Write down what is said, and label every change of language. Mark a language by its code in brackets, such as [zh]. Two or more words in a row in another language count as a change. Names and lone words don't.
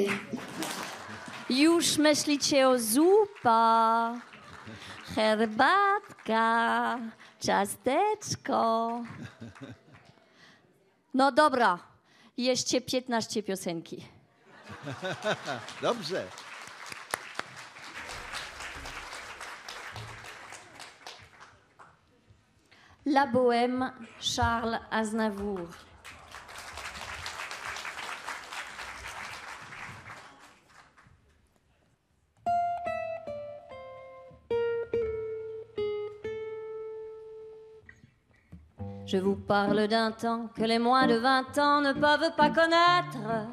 [pl] Już myślicie o zupa, herbatka, Ciasteczko. No dobra, jeszcze 15 piosenki. Dobrze. La Bohème, Charles Aznavour. [fr] Je vous parle d'un temps que les moins de 20 ans ne peuvent pas connaître.